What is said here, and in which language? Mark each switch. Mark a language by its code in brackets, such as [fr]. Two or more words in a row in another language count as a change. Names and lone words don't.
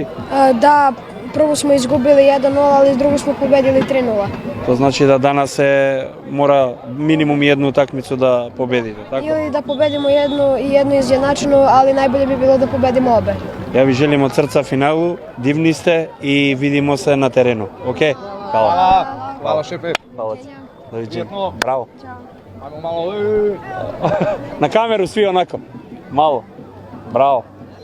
[sr] да, прво сме изгубили 1-0, али друго сме победили 3-0. Тоа значи да данас се мора минимум едну такмицу да победите, така? Или да победимо едно изједначено, али најболje би било да победимо обе. Ја ви желим од срца финалу, дивни сте и видимо се на терену. Океј? Хвала. Hvala šefe. Хвала ти. Довиđenja. Пријатно. Браво. Ajmo malo. На камеру сви онако. Мало. Браво.